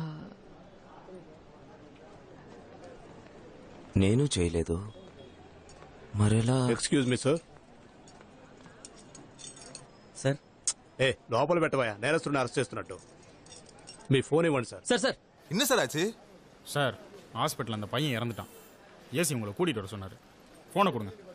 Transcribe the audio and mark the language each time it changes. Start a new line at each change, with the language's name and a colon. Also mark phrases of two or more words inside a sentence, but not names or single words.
Telugu: నేను చేయలేదు, మరెలా?
English: excuse me sir.
Telugu: సార్ లోపల పెట్టవా, నేరస్తుడిని అరెస్ట్ చేస్తున్నట్టు. మీ ఫోన్ ఇవ్వండి సార్. సార్ సార్
Tamil: என்ன சார் ஆச்சு? சார் ஹாஸ்பிட்டல் அந்த பையன் இறந்துட்டான். ஏசி உங்களை கூட்டிகிட்டு வர சொன்னார். ஃபோனை கொடுங்க.